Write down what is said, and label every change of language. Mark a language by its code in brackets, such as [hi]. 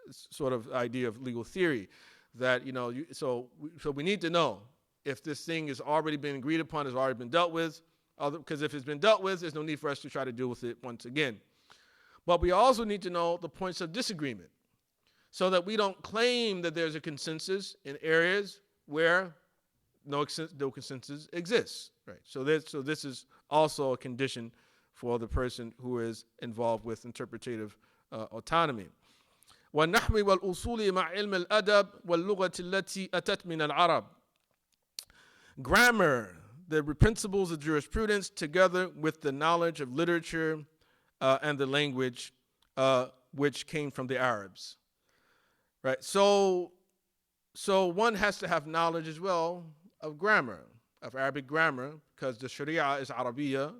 [en] sort of idea of legal theory, that so we need to know if this thing has already been agreed upon, has already been dealt with, because if it's been dealt with, there's no need for us to try to deal with it once again. But we also need to know the points of disagreement. so that we don't claim that there's a consensus in areas where no consensus exists, right? So this is also a condition for the person who is involved with interpretative autonomy. [ar] والنحو والأصول مع علم الأدب واللغة التي أتت من العرب. [en] Grammar, the principles of jurisprudence, together with the knowledge of literature and the language which came from the Arabs. Right? So one has to have knowledge as well of grammar, of Arabic grammar, because the Sharia is Arabiya.